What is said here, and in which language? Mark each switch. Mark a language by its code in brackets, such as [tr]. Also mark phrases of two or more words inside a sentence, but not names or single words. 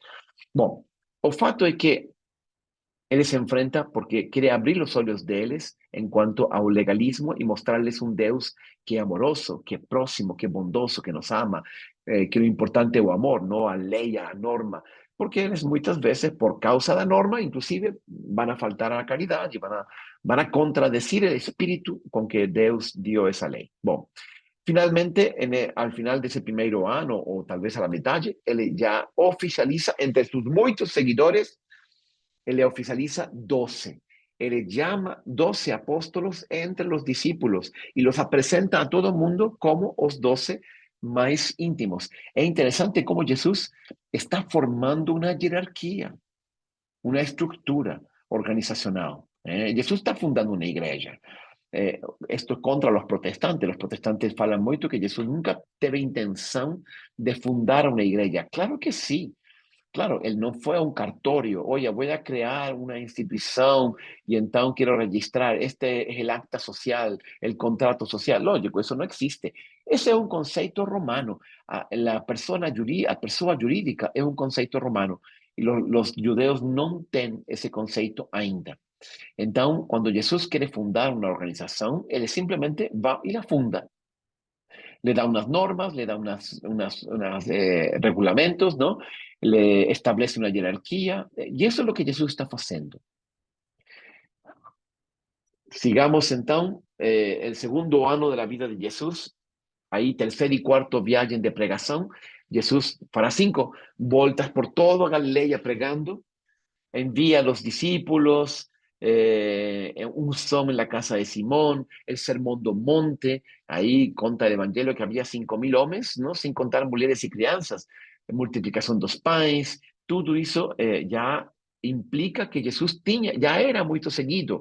[pt] Bom, o fato é que ele se enfrenta porque quer abrir os olhos deles em quanto ao legalismo e mostrar-lhes um Deus que é amoroso, que é próximo, que é bondoso, que nos ama, que o importante é o amor, não a lei, a norma. Porque eles muitas vezes, por causa da norma, inclusive, vão a faltar a caridade, vão a contradecir o espírito com que Deus deu essa lei. Bom, [es] finalmente, al final de ese primer año, o tal vez a la mitad, él ya oficializa, entre sus muchos seguidores, él oficializa 12. Él llama 12 apóstolos entre los discípulos y los presenta a todo el mundo como los 12 más íntimos. Es interesante cómo Jesús está formando una jerarquía, una estructura organizacional. Jesús está fundando una iglesia. Esto es contra los protestantes. [pt] Los protestantes falam muito que Jesus nunca teve intenção de fundar uma igreja. Claro que sim. Claro, ele não foi a um cartório. Oye, vou a criar uma instituição e então quero registrar. Este é o acta social, o contrato social. Lógico, isso não existe. Esse é um conceito romano. A pessoa jurídica é um conceito romano. E os judeus não têm esse conceito ainda. Então, quando Jesus quer fundar uma organização, ele simplesmente vai e la funda. Le dá umas normas, le dá unos regulamentos, ¿no? Le establece uma hierarquia, e isso é o que Jesus está fazendo. Sigamos então, o segundo ano da vida de Jesus, Aí, terceiro e quarto viagem de pregação, Jesus fará 5 voltas por toda a Galileia pregando, [es] envía a los discípulos, un son en la casa de Simón, el sermón [pt] do monte, [es] ahí conta el evangelio que había 5.000 hombres, ¿no? Sin contar mujeres y crianzas, multiplicación [pt] dos pães, [es] todo eso ya implica que Jesús ya era muy seguido.